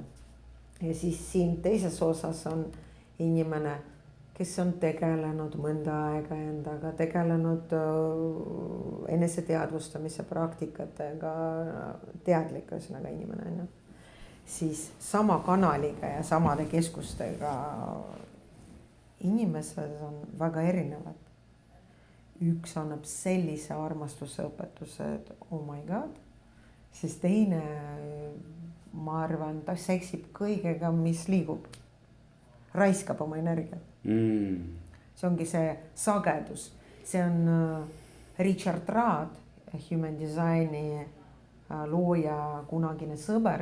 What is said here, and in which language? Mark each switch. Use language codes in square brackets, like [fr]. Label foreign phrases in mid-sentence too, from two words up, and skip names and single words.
[et] Ja siis siin teises osas on inimene, kes on tegelenud mõnda aega endaga, tegelenud eneseteadvustamise praktikatega, teadlik ühesõnaga inimene on. Siis sama kanaliga ja samade keskustega inimesed on väga erinevad. Üks annab sellise armastuse õpetuse, et [en] oh my god, [et] siis teine, ma arvan, ta seksib kõigega, mis liigub, raiskab oma energiat. See ongi see sagedus, see on Richard Rad, [en] human design'i [et] looja kunagine sõber,